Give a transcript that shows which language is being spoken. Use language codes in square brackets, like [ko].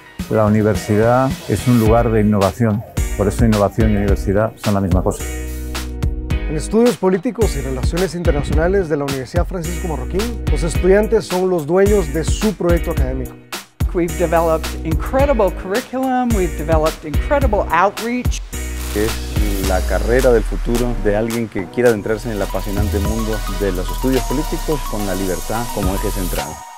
[es] La universidad es un lugar de innovación, por eso innovación y universidad son la misma cosa. En estudios políticos y relaciones internacionales de la Universidad Francisco Marroquín, los estudiantes son los dueños de su proyecto académico. [en] We've developed incredible curriculum, we've developed incredible outreach. [es] Es la carrera del futuro de alguien que quiera adentrarse en el apasionante mundo de los estudios políticos con la libertad como eje central.